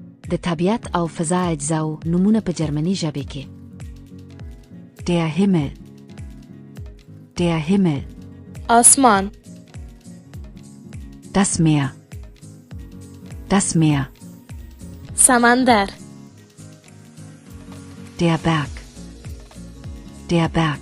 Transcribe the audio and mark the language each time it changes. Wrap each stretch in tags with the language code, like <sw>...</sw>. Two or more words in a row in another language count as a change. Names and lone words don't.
<ps>د طبیعت او فضا اجزاو نومونه په جرمني ژبه کې.</ps> <de>Der Himmel. Der Himmel.</de> <ps>آسمان.</ps> <de>Das Meer. Das Meer.</de> <ps>سمندر.</ps> <de>Der Berg. Der Berg.</de>